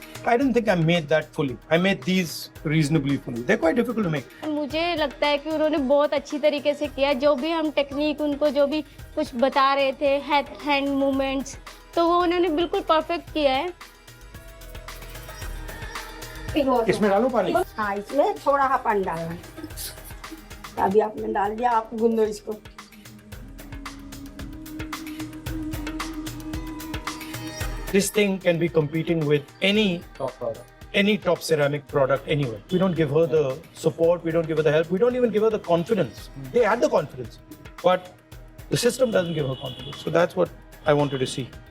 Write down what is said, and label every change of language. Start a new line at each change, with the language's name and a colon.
English: I didn't think I made that fully. I made these reasonably fully. They're quite difficult to make.
Hindi: मुझे लगता है कि उन्होंने बहुत अच्छी तरीके से किया। जो भी हम टेक्निक उनको जो भी कुछ बता रहे थे, हैंड मूवमेंट्स, तो वो उन्होंने बिल्कुल परफेक्ट किया है। इसमें डालो पानी। हाँ इसमें थोड़ा सा पानी डालना है। अभी आपने डाल दिया, आप गूंदो इसको।
English: This thing can be competing with any top ceramic product anywhere. We don't give her the support, we don't give her the help, we don't even give her the confidence. They had the confidence, but the system doesn't give her confidence. So that's what I wanted to see.